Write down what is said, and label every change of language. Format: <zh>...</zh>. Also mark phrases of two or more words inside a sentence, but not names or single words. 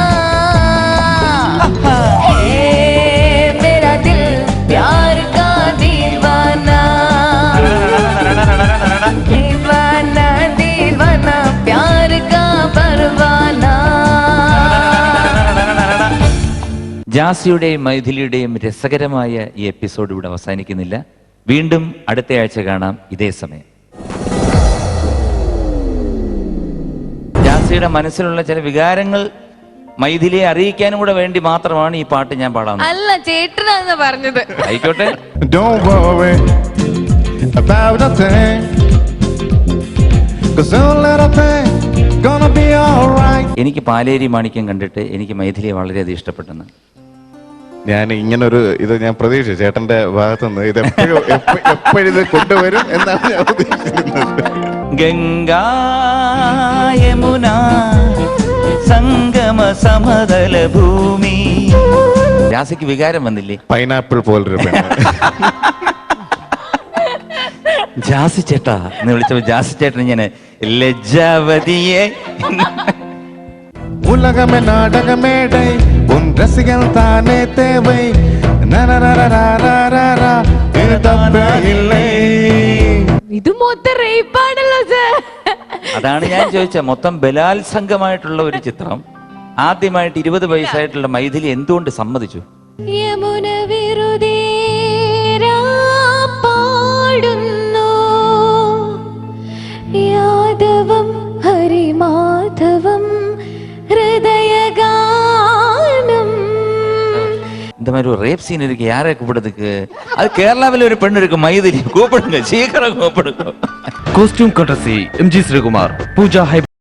<hi>मेरा दिल प्यार का दीवाना, दीवाना दीवाना प्यार का परवाना.</hi> <ml>ജാസിയുടെയും മൈഥിലിയുടെയും രസകരമായ ഈ എപ്പിസോഡ് ഇവിടെ അവസാനിക്കുന്നില്ല. വീണ്ടും അടുത്ത ആഴ്ച കാണാം ഇതേ സമയം. ജാസിയുടെ മനസ്സിലുള്ള ചില വികാരങ്ങൾ മൈഥിലിയെ അറിയിക്കാനും കൂടെ വേണ്ടി മാത്രമാണ് ഈ പാട്ട് ഞാൻ പാടാൻ. അല്ല, ചേട്ടനാന്ന് പറഞ്ഞത്. ആയിക്കോട്ടെ.</ml> <en>Don't worry about a thing, 'cause everything gonna be alright.</en> <ml>എനിക്ക് പാലേരി മാണിക്യം കണ്ടിട്ട് എനിക്ക് മൈഥിലിയെ വളരെയധികം ഇഷ്ടപ്പെട്ടെന്ന് ഞാൻ ഇങ്ങനൊരു ഇത് ഞാൻ പ്രതീക്ഷിച്ചു ചേട്ടന്റെ ഭാഗത്തുനിന്ന്. ഇത് എപ്പോഴും ഇത് കൊണ്ടുവരും എന്നാണ് ഞാൻ ഉദ്ദേശിക്കുന്നത്. ഗംഗാ യമുന സംഗ സമതല ഭൂമി. ജാസിക്ക് വികാരം വന്നില്ലേ? പൈനാപ്പിൾ പോലൊരു പെണ്ണ്. ജാസി ചേട്ടാ എന്ന് വിളിച്ചപ്പോ ജാസി ചേട്ടൻ ഞാൻ ലജ്ജാവതിയെ.</ml> <ta>உலகமே நாடகமேடை உன் ரசிகன் தானே தேவை നരരരരരരര,</ta> <ml>ഇത് തപ്പേ ഇല്ലേ. ഇത് മൊത്തം റേപ്പാണല്ലോ സർ. അതാണ് ഞാൻ ചോദിച്ചത്. മൊത്തം ബലാത്സംഗമായിട്ടുള്ള ഒരു ചിത്രം ആദ്യമായിട്ട് 20 വയസ്സായിട്ടുള്ള മൈഥിലി എന്തുകൊണ്ട് സമ്മതിച്ചു? യമുന വെറുതെ പാടുന്നു യാദവം ഹരിമാധവം ഹൃദയഗാനം.</ml> <ta>இந்த மாதிரி ஒரு ரேப் சீன் இருக்கு, யாரை கூப்பிடுறதுக்கு? அது கேரளாவில் ஒரு பெண் இருக்கு, மைதிலி. கூப்பிடுங்க, சீக்கிரம் கூப்பிடுங்க.</ta> <en>Costume courtesy MG Srikumar, Pooja Hype.</en>